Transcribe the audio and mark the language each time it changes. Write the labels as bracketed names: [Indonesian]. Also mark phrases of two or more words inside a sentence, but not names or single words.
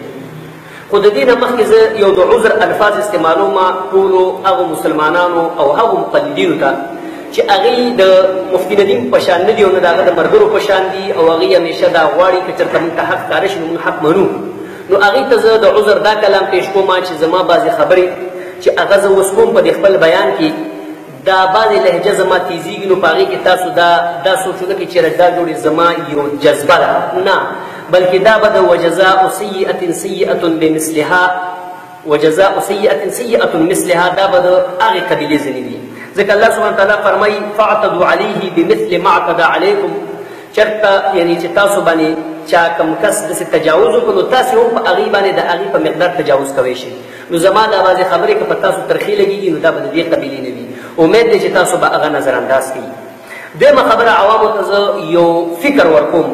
[Pashto] خو د دې نه مخکې زه یو د عذر الفاظ استعمالوم ټولو هغو مسلمانانو او هغو مقلدینو ته چې هغوی د مفتي ندیم په شان نه دي او نه د هغه د ملګرو په شان دي او هغوی همیشه دا غواړي که چېرته موږ ته حق ښکاره شي نو موږ حق منو. نو هغوی ته زه د عذر دا کلام پیش کوم چې زما بعضې خبرې چې هغه زه اوس کوم په دې خپل بیان کې دا بعضې لهجه زما تیزیږي، نو په هغې کې تاسو دا سوچونه کې چېرې دا جوړې زما یو جذبه ده، نه، بلکې دا به د [Arabic] وجزاء سیئة سیئة بمثلها، وجزاء سیئة سیئة مثلها، [Pashto] دا به د هغې قبیلې ځینې دي. ځکه [Arabic] الله سبحانه تعالی [Pashto] فرمایي [Arabic] فاعتدوا علیه بمثل ما اعتدى علیکم، [Pashto] چېرته یعنې چې تاسو باندې چا کم کس داسې تجاوز وکړو نو تاسې هم په هغې باندې د هغې په مقدار تجاوز کوی شئ. نو زما دا بعضې خبرې که په تاسو ترخې لګېږي نو دا به د دې قبیلې نه وي. امید دی چې تاسو به هغه نظرانداز کړي. دویمه خبره عوامو ته زه یو فکر ورکوم.